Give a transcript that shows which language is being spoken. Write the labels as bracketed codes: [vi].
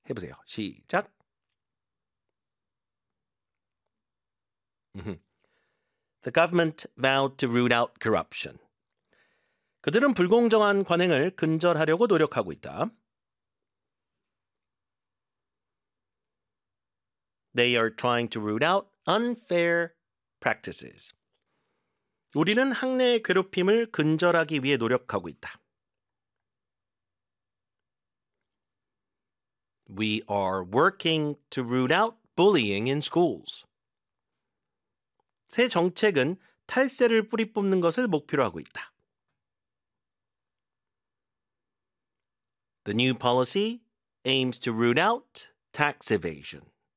[ko] 해보세요. 시작. [en] 으흠. The government vowed to root out corruption. [ko] 그들은 불공정한 관행을 근절하려고 노력하고 있다. [en] They are trying to root out unfair practices. [ko] 우리는 학내 괴롭힘을 근절하기 위해 노력하고 있다. [en] We are working to root out bullying in schools. [ko] 새 정책은 탈세를 뿌리뽑는 것을 목표로 하고 있다. [en] The new policy aims to root out tax evasion.